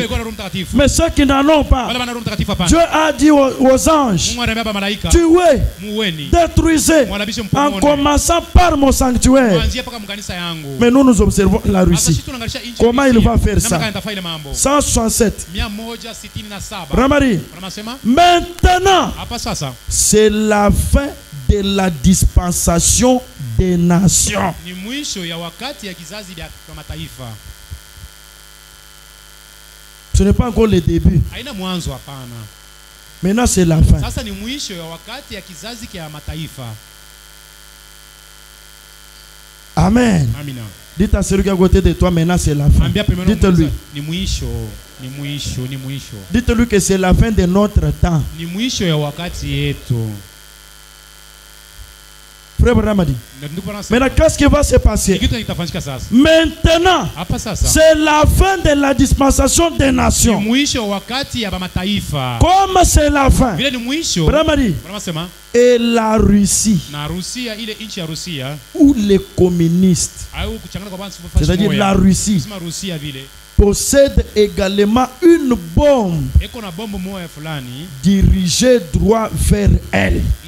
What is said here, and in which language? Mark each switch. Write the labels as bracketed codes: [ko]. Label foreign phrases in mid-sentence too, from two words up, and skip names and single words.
[fr] Mais ceux qui n'en ont pas, Dieu a dit aux anges, tuez, détruisez, en commençant par mon sanctuaire. Mais nous observons la Russie. Comment il va faire ça? 167. Ramari, maintenant, c'est la fin de la dispensation des nations. [sw] Ni mwisho ya wakati ya kizazi vya mataifa. [fr] Ce n'est pas encore le début. [sw] Haina mwanzo hapana. [fr] Maintenant c'est la fin. [sw] Sasa ni mwisho ya wakati ya kizazi kia mataifa. [fr] Amen. [sw] Amina. [fr] Dites à celui qui est à côté de toi, maintenant c'est la fin. Dites-lui. [sw] Ni mwisho, ni mwisho, ni mwisho. [fr] Dites-lui que c'est la fin de notre temps. [sw] Ni mwisho ya wakati yetu. [fr] Frère Branham dit. Maintenant, qu'est-ce qui va se passer? Maintenant, c'est la fin de la dispensation des nations. Comme c'est la fin, Branham dit, et la Russie, ou les communistes, c'est-à-dire la Russie, possède également une bombe dirigée droit vers elle.